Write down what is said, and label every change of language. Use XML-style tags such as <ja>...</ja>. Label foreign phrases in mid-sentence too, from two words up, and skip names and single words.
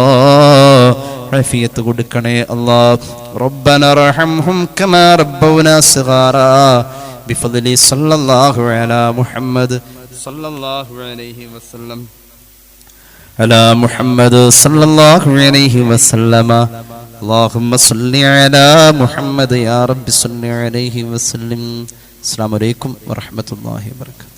<ml>ആഫിയത്ത് കൊടുക്കണേ അല്ലാ.</ml> <ar>ربنا ارحمهم كما ربونا صغارا بفضل صلى الله على محمد صلى الله عليه وسلم على محمد صلى الله عليه وسلم اللهم صل على محمد يا رب صل عليه وسلم. السلام عليكم ورحمة الله وبركاته.</ar>